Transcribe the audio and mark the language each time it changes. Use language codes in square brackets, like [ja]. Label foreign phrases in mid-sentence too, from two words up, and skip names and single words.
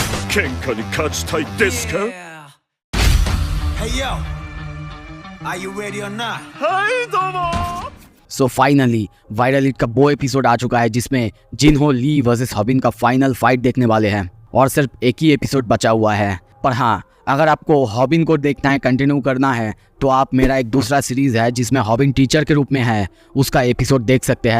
[ja] 喧嘩に勝ちたいですか？ [en] Hey yo, are you ready or not? [ja] はいどうも。 [en] so finally [hi] वायरल हिट का वो एपिसोड आ चुका है जिसमें जिन्हो ली वर्सेस हॉबिन का [en] final fight [hi] देखने वाले हैं और सिर्फ एक ही एपिसोड बचा हुआ है। पर हाँ, अगर आपको हॉबिन को देखना है, कंटिन्यू करना है, तो आप मेरा एक दूसरा सीरीज है जिसमें हॉबिन टीचर के रूप में है, उसका एपिसोड देख सकते हैं।